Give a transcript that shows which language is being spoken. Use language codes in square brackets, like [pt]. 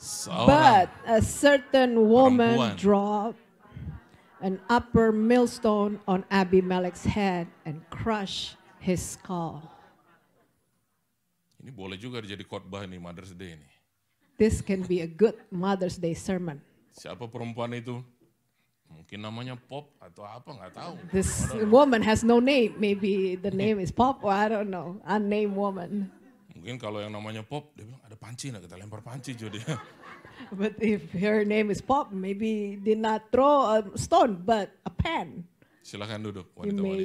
[id] seorang [en] But a certain woman [id] perempuan [en] dropped an upper millstone on Abimelech's head and crushed his skull. [id] ini boleh juga jadi khotbah nih Mother's Day ini. [en] This can be a good Mother's Day sermon. [id] Siapa perempuan itu? Mungkin namanya Pop atau apa nggak tahu. [en] This woman has no name. Maybe the name is Pop or I don't know. Unnamed woman. [id] Mungkin kalau yang namanya Pop, dia bilang ada panci, nah kita lempar panci jadi. [en] But if her name is Pop, maybe did not throw a stone, but a pan. [id] Silakan duduk [en] You may